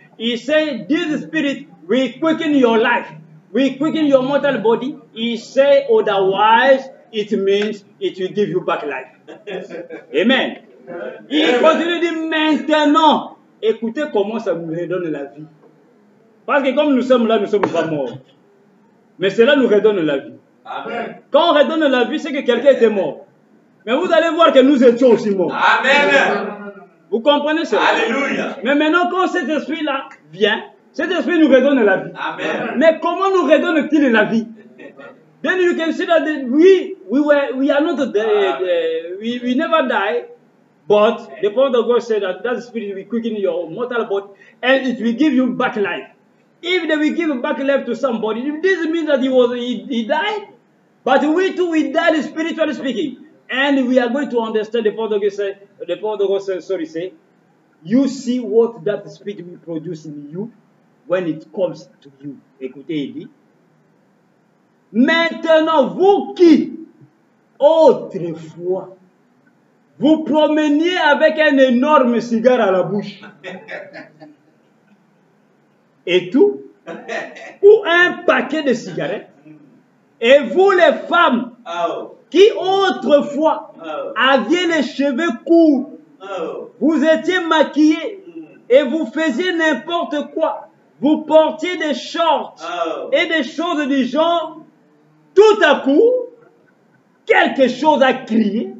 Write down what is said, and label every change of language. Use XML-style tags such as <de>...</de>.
<en>He said this spirit will quicken your life, will quicken your mortal body. He said otherwise it means it will give you back life. Amen.</en> <fr>Il continue de dire maintenant, écoutez comment ça nous redonne la vie. Parce que comme nous sommes là, nous ne sommes pas morts. Mais cela nous redonne la vie. Amen. Quand on redonne la vie, c'est que quelqu'un était mort. Mais vous allez voir que nous étions aussi morts. Amen. Vous comprenez cela? Alléluia. Mais maintenant, quand cet esprit-là vient, cet esprit nous redonne la vie. Amen. Mais comment nous redonne-t-il la vie?</fr> <en>Then you can see that we are not we never die, but the prophet of God said that spirit will quicken your mortal body and it will give you back life. If they will give back life to somebody, this means that he died, but we too we died spiritually speaking. And we are going to understand the prophet of God say, you see what that spirit will produce in you when it comes to you.</en> <fr>Écoutez, il dit, maintenant, vous qui, autrefois, vous promeniez avec un énorme cigare à la bouche, et tout, ou un paquet de cigarettes, et vous les femmes, qui autrefois aviez les cheveux courts, vous étiez maquillés, et vous faisiez n'importe quoi, vous portiez des shorts, et des choses du genre, tout à coup, quelque chose a crié.</fr>